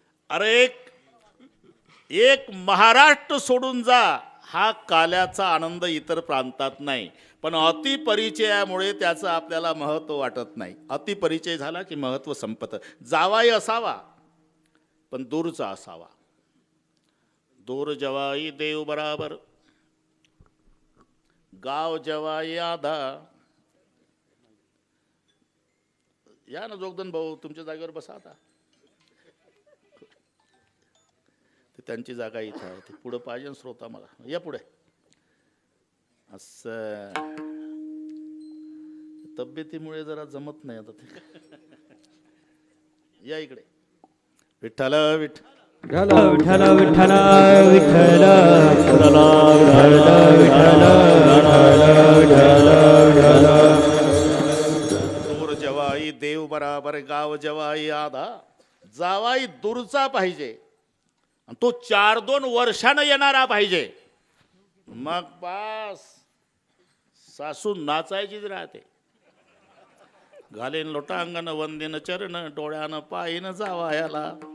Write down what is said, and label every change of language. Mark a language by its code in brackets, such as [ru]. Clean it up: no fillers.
[mr] अरे एक महाराष्ट्र सोडून जा, हा काल्याचा आनंद इतर प्रांतात नाही. पण अतिपरिचयामुळे त्याचं आपल्याला महत्त्व वाटत नाही. अतिपरिचय झाला की महत्त्व संपतं. जावाई असावा पण दूरचा असावा. [hi] दूर जवाई देव बराबर, गाव जवाई आधा. [mr] या ना जोगदन भाऊ, तुमच्या जागेवर बसा आता. ते त्यांची जागा इथं आहे. ते पुढं पाहिजे ना श्रोता मला. या पुढे. असं तब्येतीमुळे जरा जमत नाही आता ते. या इकडे. विठ्ठल विठ्ठल विठ्ठल विठ्ठल विठ्ठल [hi] दूर जवाई देव बराबर, गाव जवाई आधा. [mr] जावाई दूरचा पाहिजे, आणि तो 4-2 वर्षानं येणारा पाहिजे. मग बास सासू नाचायचीच राहते. घालेन लोटांगण वंदीन चरण, डोळ्यानं पायीन जावायाला.